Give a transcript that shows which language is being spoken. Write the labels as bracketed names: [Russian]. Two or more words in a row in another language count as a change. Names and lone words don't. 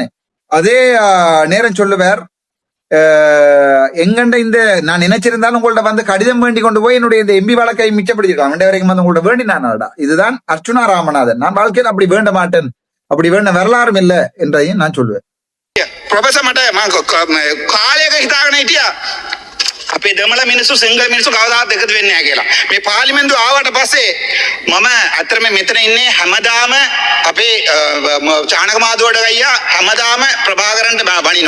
[Tamil] அதே நேரம் சொல்லுவார், எங்கண்ட இந்த நான் நினைச்சிருந்தாலும் உங்கள்ட்ட வந்து கடிதம் வேண்டி கொண்டு போய் என்னுடைய இந்த எம்பி வழக்கை மிச்சப்படுத்திருக்கான் ரெண்டு வரைக்கும் வந்து உங்கள்ட்ட வேண்டினாடா. இதுதான் அர்ச்சுனா ராமநாதன். நான் வாழ்க்கையில் அப்படி வேண்ட மாட்டேன், அப்படி வேண்ட வரலாறும் இல்லை என்றதையும் நான் சொல்லுவேன். [Sinhala] ප්‍රොෆෙසර් මට කාලයක හිතාගෙන හිටියා අපේ දෙමළ මිනිස්සු සිංගල් මිනිස්සු කවදාවත් එකතු වෙන්නේ නැහැ කියලා. මේ පාර්ලිමේන්තුව ආවට පස්සේ මම අතරම මෙතන ඉන්නේ හැමදාම අපේ චානක මාදුවට ගියා හැමදාම ප්‍රභාකරන්ට බනිනවා.